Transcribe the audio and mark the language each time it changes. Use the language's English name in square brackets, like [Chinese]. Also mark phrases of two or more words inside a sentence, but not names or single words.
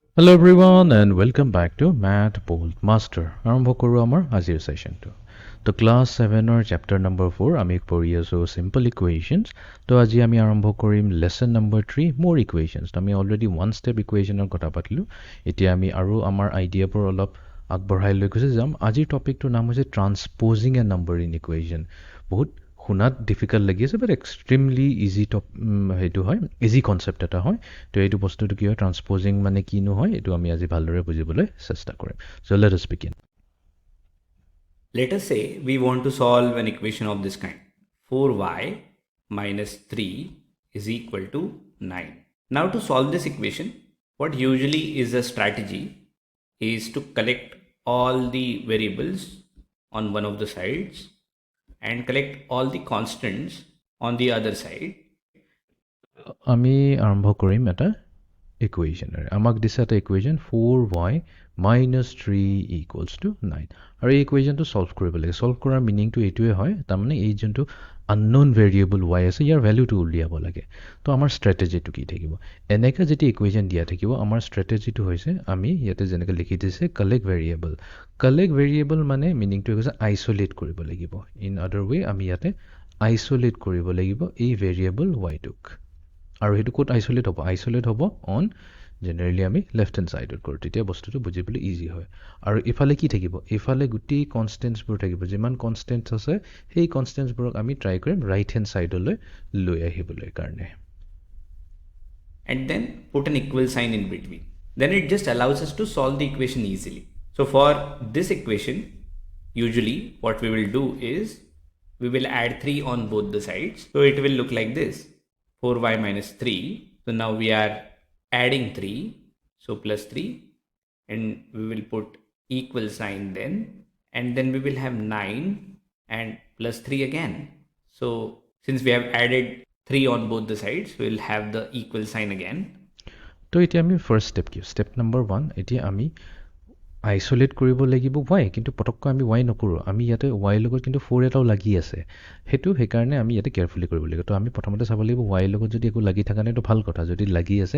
[English] Hello everyone and welcome back to Mathboltmaster. [Assamese] আৰম্ভ কৰো আমাৰ আজিৰ সেশনটো। তো ক্লাস 7 [English] or chapter number 4 [Assamese] আমি পঢ়ি আছো [English] simple equations। [Assamese] তো আজি আমি আৰম্ভ কৰিম [English] lesson number 3 more equations। [Assamese] তো আমি [English] already one step equationৰ [Assamese] কথা পাতিলো। এতিয়া আমি আৰু আমাৰ আইডিয়াবোৰ অলপ আগবঢ়াই লৈ গুছি যাম। আজিৰ টপিকটোৰ নাম হৈছে [English] transposing a number in equation। [Assamese] বহুত শুনাত ডিফিকাল্ট লাগি আছে বাট [English] extremely easy [Assamese] সেইটো হয় [English] easy concept [Assamese] এটা হয় তো এইটো বস্তুটো কি হয় ট্ৰান্সপ'জিং মানে কিনো হয় এইটো আমি আজি ভালদৰে বুজিবলৈ চেষ্টা কৰিম [English] so let us begin Let us say we want to solve an equation of this kind. 4y minus 3 is equal to 9. Now to solve this equation, what usually is a strategy is to collect all the variables on one of the sides and collect all the constants on the other side. [Assamese] আমি আৰম্ভ কৰিম এটা ইকুৱেশ্যনেৰে আমাক দিছে এটা ইকুৱেশ্যন [English] 4y minus 3 equals to 9 [Assamese] আৰু এই ইকুৱেশ্যনটো ছল্ভ কৰিব লাগে ছল্ভ কৰাৰ মিনিংটো এইটোৱে হয় তাৰমানে এই যোনটো [English] unknown variable y [Assamese] আছে ইয়াৰ ভেলুটো উলিয়াব লাগে তো আমাৰ ষ্ট্ৰেটেজিটো কি থাকিব এনেকৈ যেতিয়া ইকুৱেশ্যন দিয়া থাকিব আমাৰ ষ্ট্ৰেটেজিটো হৈছে আমি ইয়াতে যেনেকৈ লিখি দিছে [English] collect variable [Assamese] মানে মিনিংটো হৈছে আইচলেট কৰিব লাগিব [English] in other way [Assamese] আমি ইয়াতে আইচলেট কৰিব লাগিব এই ভেৰিয়েবল yটোক আৰু সেইটো ক'ত আইচলেট হ'ব [English] on generally [Assamese] আমি [English] left hand sideত [Assamese] কৰোঁ তেতিয়া বস্তুটো বুজিবলৈ ইজি হয় আৰু ইফালে কি থাকিব ইফালে গোটেই কনষ্টেণ্টছবোৰ থাকিব যিমান কনষ্টেণ্টছ আছে সেই কনষ্টেণ্টছবোৰক আমি ট্ৰাই কৰিম [English] right hand sideলৈ [Assamese] লৈ আহিবলৈ কাৰণে [English] And then put an equal sign in between. Then it just allows us to solve the equation easily. So for this equation, usually what we will do is we will add 3 on both the sides. So it will look like this. 4y minus 3. So now we are adding 3. So plus 3. And we will put equal sign then. And then we will have 9 and plus 3 again. So since we have added 3 on both the sides, we will have the equal sign again. [Assamese] তো এতিয়া আমি [English] first step [Assamese] কি [English] step number 1 [Assamese] এতিয়া আমি আইচলেট কৰিব লাগিব y কিন্তু পটককৈ আমি y নকৰোঁ আমি ইয়াতে y লগত কিন্তু 4 এটাও লাগি আছে সেইটো সেইকাৰণে আমি ইয়াতে কেয়াৰফুলি কৰিব লাগিব তো আমি প্ৰথমতে চাব লাগিব y লগত যদি একো লাগি থকা নাই তো ভাল কথা যদি লাগি আছে